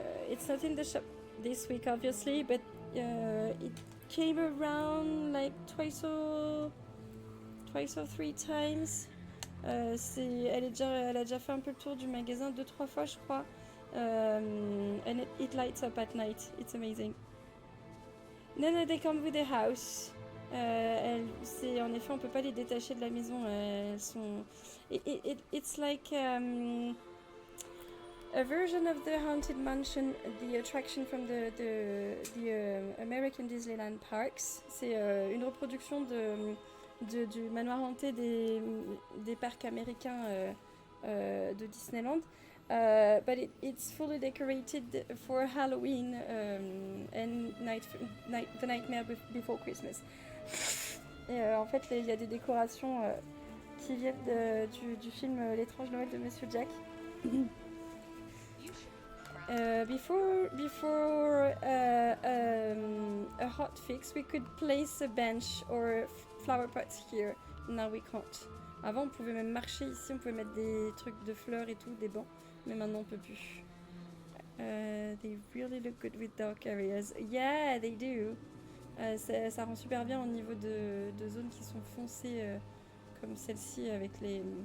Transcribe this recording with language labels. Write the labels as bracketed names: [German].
[English] It's not in the shop this week, obviously, but it came around like twice or 3 times. [French] Elle a déjà fait un peu le tour du magasin 2-3 fois, je crois. [English] And it lights up at night. It's amazing. No, they come with the house. [French] En effet, on peut pas les détacher de la maison. Elles sont. [English] It's like A version of the Haunted Mansion, the attraction from the American Disneyland Parks. [French] C'est une reproduction du manoir hanté des parcs américains de Disneyland. [English] But it's fully decorated for Halloween and The Nightmare Before Christmas. [French] Et en fait, il y a des décorations qui viennent du film L'étrange Noël de Monsieur Jack. [English] Before a hot fix, we could place a bench or flower pots here. Now we can't. [French] Avant, on pouvait même marcher ici, on pouvait mettre des trucs de fleurs et tout, des bancs. Mais maintenant, on peut plus. [English] They really look good with dark areas. Yeah, they do. [French] Ça rend super bien au niveau de zones qui sont foncées comme celle-ci avec les...